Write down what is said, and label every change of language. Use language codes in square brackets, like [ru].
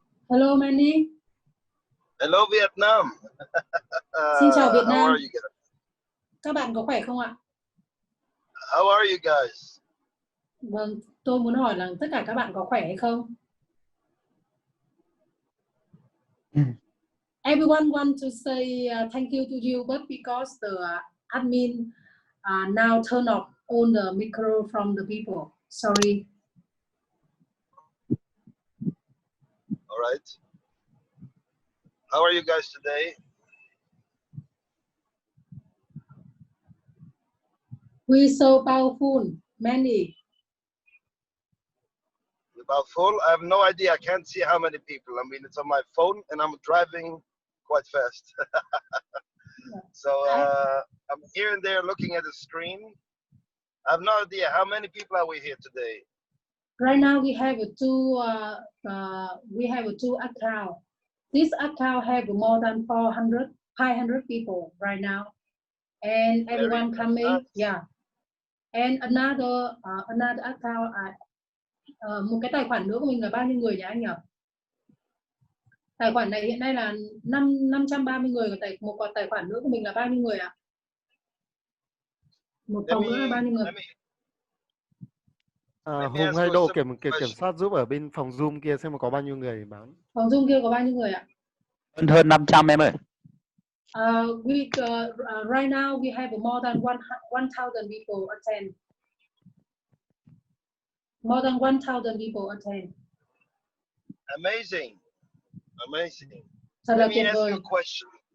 [en] Hello Mendy. Hello Vietnam. [vi] Xin chào Việt Nam. [en] How are you guys? [vi] Các bạn có khỏe không ạ? [en] How are you guys? [vi] Vâng, tôi muốn hỏi là tất cả các bạn có khỏe hay không? [en] Everyone want to say thank you to you, but because the admin now turn off all the micro from the people. Sorry. All right. How are you guys today? We so powerful, many. About full? I have no idea. I can't see how many people. I mean, it's on my phone and I'm driving quite fast. So I'm here and there looking at the screen. I have no idea. How many people are we here today? Right now we have two account. This account have more than 500 people right now, and everyone coming. Yeah, and another account. [vi] Một cái tài khoản nữa của mình là bao nhiêu người nhỉ anh nhỉ? Tài khoản này hiện nay là 530 người, một tài khoản nữa của mình là bao nhiêu người ạ? Một phòng nữa là bao nhiêu người? Hùng hay Đô kiểm soát giúp ở bên phòng Zoom kia xem có bao nhiêu người báo. Phòng Zoom kia có bao nhiêu người ạ? Hơn 500 em ơi. [en] Right now we have more than 1,000 people attend. More than 1,000 people attend. Amazing. Amazing. [vi] Thật [en] Let [vi] là tuyệt [en] me ask [vi] vời. [en] you a question.